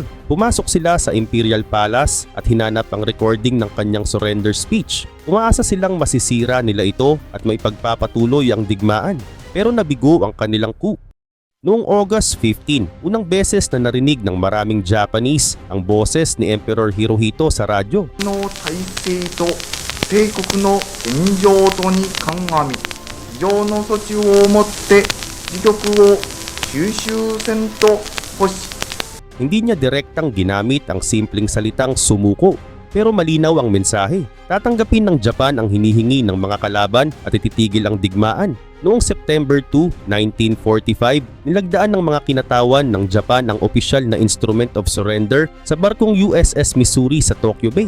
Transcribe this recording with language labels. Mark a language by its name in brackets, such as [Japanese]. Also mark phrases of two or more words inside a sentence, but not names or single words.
[Filipino] Pumasok sila sa Imperial Palace at hinanap ang recording ng kanyang [English] surrender speech. [Filipino] Umaasa silang masisira nila ito at may pagpapatuloy ang digmaan. Pero nabigo ang kanilang coup. Noong August 15, unang beses na narinig ng maraming Japanese ang boses ni Emperor Hirohito sa radyo. [Japanese] 帝国の現状とに鑑み非常の措置をもって自局を収集せんと欲し [Filipino] Hindi niya direktang ginamit ang simpleng salitang sumuko. pero malinaw ang mensahe. Tatanggapin ng Japan ang hinihingi ng mga kalaban at ititigil ang digmaan. Noong September 2, 1945, nilagdaan ng mga kinatawan ng Japan ang opisyal na Instrument of Surrender sa barkong USS Missouri sa Tokyo Bay.